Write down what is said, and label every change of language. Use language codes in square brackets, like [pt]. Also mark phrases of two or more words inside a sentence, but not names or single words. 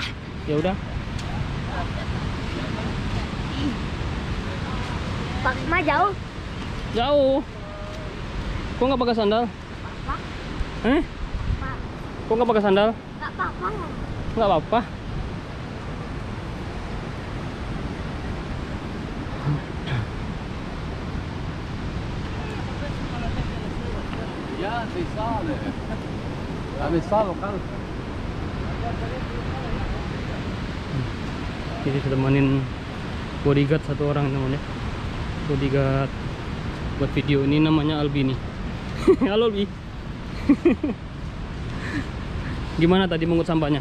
[id] Ya udah. Pak Ma jauh. Jauh. Kok nggak pakai sandal? Pak, Kok nggak pakai sandal? nggak apa-apa. Nggak apa-apa. [nl] Ja, het is sale. Ja, het is sale kan. [id] Jadi temenin bodyguard satu orang teman ya. Bodyguard buat video ini namanya Albi nih. Halo Albi. Gimana tadi mengut sampahnya?